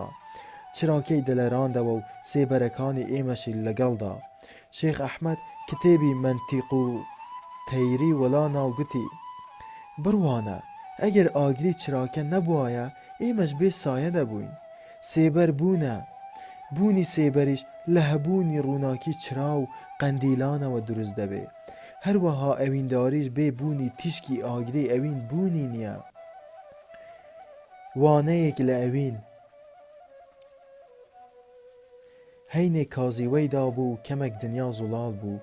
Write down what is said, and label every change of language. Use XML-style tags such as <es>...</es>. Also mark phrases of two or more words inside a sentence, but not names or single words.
<ckb>Çirakey dilerandewe û sêberekanî êmeşî legel da. Şêx Ehmed kitêbî Mentīq ut-Teyrî wela nav gotî: Birwane, eger agirî çirake nebûye, ême ji bê saye debûyn. Sêber bûne. Bûnî sêberîş لە هەبوونی ڕووناکی چرا و قەندیلانەوە دروست دەبێ. هەروەها ئەوینداریش بێ بوونی تیشکی ئاگری ئەوین بوونی نییە. وانەیەک لە ئەوین هەینێک کازیوەیدا بوو کەمێک دنیا زوڵال بوو.</ckb>